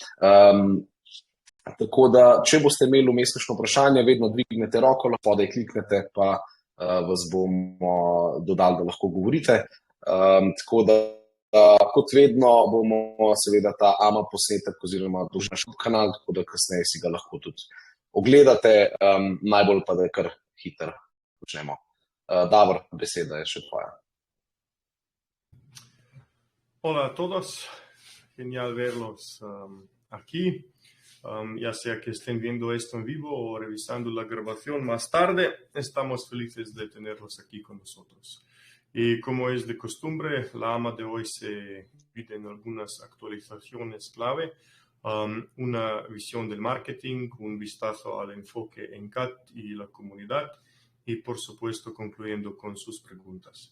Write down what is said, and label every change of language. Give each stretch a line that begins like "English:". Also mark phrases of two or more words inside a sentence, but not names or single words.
Slovenian: Tako da, če boste imeli vmes kakšno vprašanje, vedno dvignete roko, spodaj kliknete, pa vas bomo dodali, da lahko govorite. Tako da, kot vedno, bomo seveda ta AMA posnetek oziroma dolžni naš kanal, tako da kasneje si ga lahko tudi ogledate, najbolj pa da je kar hitro počnemo. Davor, beseda je še tvoja.
Spanish: Hola a todos, genial verlos aquí. Ya sea que estén viendo esto en vivo o revisando la grabación más tarde, estamos felices de tenerlos aquí con nosotros. Y como es de costumbre, la AMA de hoy se divide en algunas actualizaciones clave, una visión del marketing, un vistazo al enfoque en CAT y la comunidad, y por supuesto concluyendo con sus preguntas.